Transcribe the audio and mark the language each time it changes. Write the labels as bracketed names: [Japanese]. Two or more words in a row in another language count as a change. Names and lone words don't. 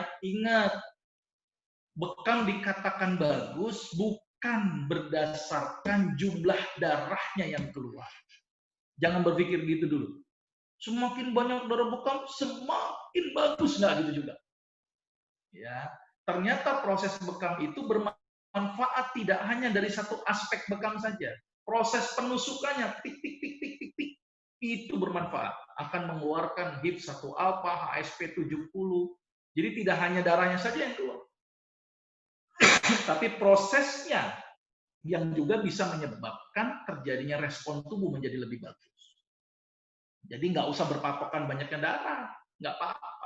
[Indonesian] Ingat, bekam dikatakan bagus bukan berdasarkan jumlah darahnya yang keluar. Jangan berpikir gitu dulu. Semakin banyak darah bekam, semakin bagus, nggak gitu juga. Ya, ternyata proses bekam itu bermanfaat tidak hanya dari satu aspek bekam saja. Proses penusukannya, tik tik tik tik tik tik, itu bermanfaat. Akan mengeluarkan HIP 1 alpha, HSP 70. Jadi tidak hanya darahnya saja yang keluar. Tapi prosesnya yang juga bisa menyebabkan terjadinya respon tubuh menjadi lebih bagus. Jadi nggak usah berpatokan banyaknya darah, nggak apa-apa.